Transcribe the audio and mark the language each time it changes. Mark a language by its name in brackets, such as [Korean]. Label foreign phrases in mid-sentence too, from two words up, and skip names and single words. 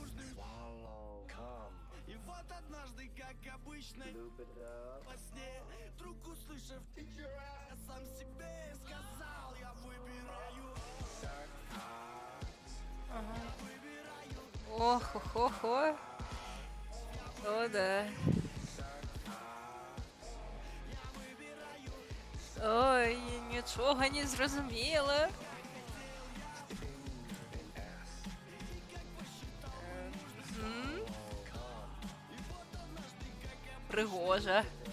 [Russian] И вот однажды, как обычно, во сне, вдруг услышав, я сам себе сказал, я выбираю. Ага. Ох-хо-хо-хо. [Ukrainian] О, да. Ой, нічого не зрозуміла. Пригожа.